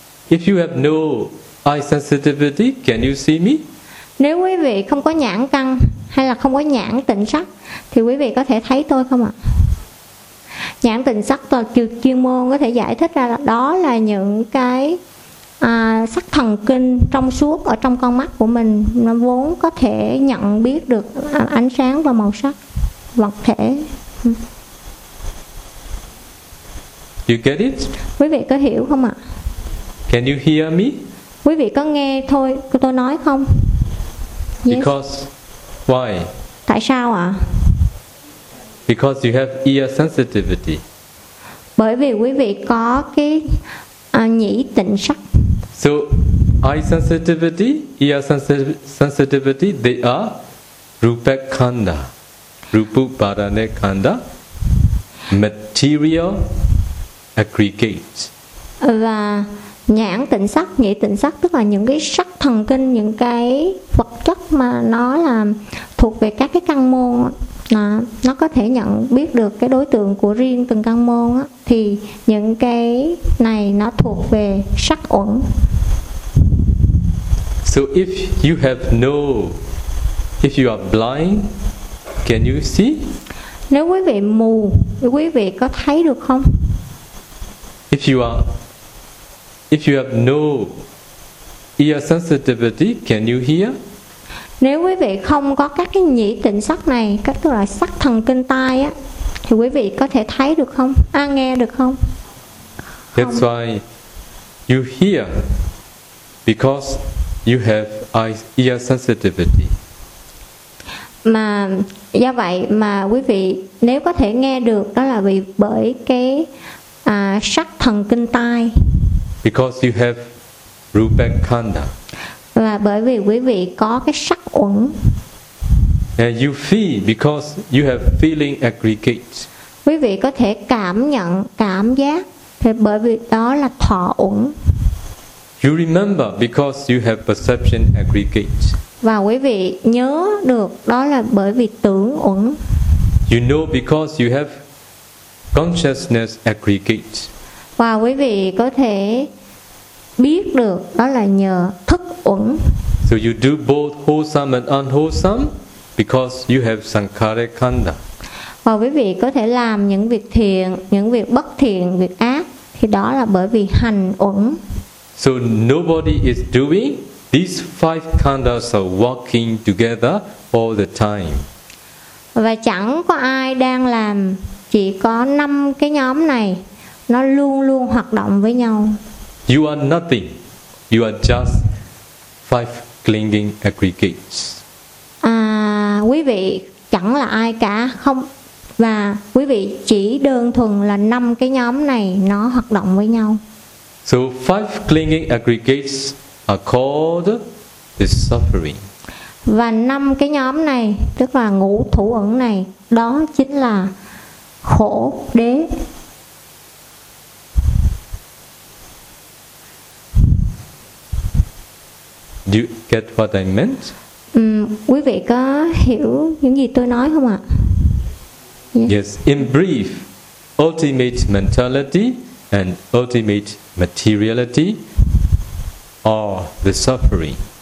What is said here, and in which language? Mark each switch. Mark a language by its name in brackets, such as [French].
[English] If you have no eye sensitivity, can you see me? [Vietnamese] Nếu quý vị không có nhãn căng hay là không có nhãn tịnh sắc thì quý vị có thể thấy tôi không ạ? Nhãn tịnh sắc là chuyên môn có thể giải thích ra là đó là những cái sắc thần kinh trong suốt ở trong con mắt của mình, nó vốn có thể nhận biết được ánh sáng và màu sắc vật thể. [English] You get it? [Vietnamese] Quý vị có hiểu không ạ? [English] Can you hear me? [Vietnamese] Quý vị có nghe thôi tôi nói không? [English] Yes. Because why? [Vietnamese] Tại sao ạ? [English] Because you have ear sensitivity. [Vietnamese] Bởi vì quý vị có cái nhĩ tịnh sắc. [English] So eye sensitivity, ear sensitivity, they are rupak khanda, rupu parane khanda, material aggregate. [Vietnamese] Và nhãn tịnh sắc, nhĩ tịnh sắc tức là những cái sắc thần kinh, những cái vật chất mà nó là thuộc về các cái căn môn đó, nó có thể nhận biết được cái đối tượng của riêng từng căn môn đó, thì những cái này nó thuộc về sắc uẩn. [English] So if you have no, if you are blind, can you see? [Vietnamese] Nếu quý vị mù, quý vị có thấy được không? [English] If you have no ear sensitivity, can you hear? [Vietnamese] Nếu quý vị không có các cái nhĩ tịnh sắc này, các tức là sắc thần kinh tai á, thì quý vị có thể thấy được không? À, nghe được không? Không. [English] That's why you hear, because you have ear sensitivity. [Vietnamese] Mà do vậy mà quý vị nếu có thể nghe được, đó là vì bởi cái sắc thần kinh tai. [English] Because you have rupak khanda. [Vietnamese] Và bởi vì quý vị có cái sắc uẩn. [English] And you feel because you have feeling aggregate. [Vietnamese] Quý vị có thể cảm nhận, cảm giác thì bởi vì đó là thọ uẩn. [English] You remember because you have perception aggregate. [Vietnamese] Và quý vị nhớ được đó là bởi vì tưởng uẩn. [English] You know because you have consciousness aggregate. [Vietnamese] Và quý vị có thể biết được đó là nhờ thức uẩn. [English] So you do both wholesome and unwholesome because you have sankhara khanda. [Vietnamese] Và quý vị có thể làm những việc thiện, những việc bất thiện, việc ác thì đó là bởi vì hành uẩn. [English] So nobody is doing these five khandas are walking together all the time. [Vietnamese] Và chẳng có ai đang làm, chỉ có năm cái nhóm này nó luôn luôn hoạt động với nhau. [English] You are nothing. You are just five clinging aggregates. [Vietnamese] À, quý vị chẳng là ai cả, không Và quý vị chỉ đơn thuần là năm cái nhóm này nó hoạt động với nhau. [English] So five clinging aggregates are called the suffering. [Vietnamese] Và năm cái nhóm này, tức là ngũ thủ ẩn này, đó chính là khổ đế. [English] Do you get what I meant? [Vietnamese] Quý vị có hiểu những gì tôi nói không ạ? [English] Yes. In brief, ultimate mentality and ultimate materiality are the suffering.